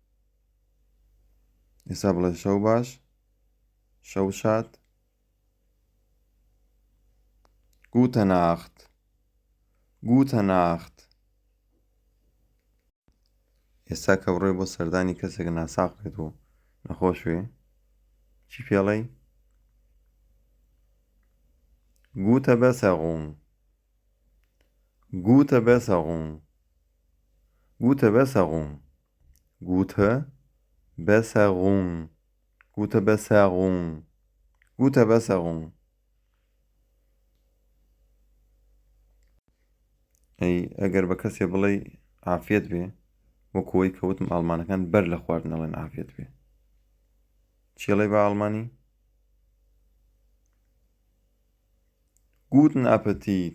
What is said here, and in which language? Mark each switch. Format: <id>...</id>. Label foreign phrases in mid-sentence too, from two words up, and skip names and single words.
<ckb>ئێستا بڵێ شەو باش شەو شاد</ckb> <de>Gute Nacht, Gute Nacht.</de> <ckb>ئێستا کە بڕۆی بۆ سەردانی کەسێک ناساغ بێت و نەخۆش وێ چی پێڵێ؟</ckb> <de>Gute Besserung. Gute Besserung. Gute Besserung. Gute Besserung. Gute Besserung. Gute Besserung.</de> <ckb>ئەگەر بە کەسێ بڵێ عافیت بێ وەکوەی کەوتم ئەڵمانەکان بەر لە خواردنەڵێن عافیت بێ چێڵێ بە ئەڵمانی</ckb> <de>Guten Appetit.</de>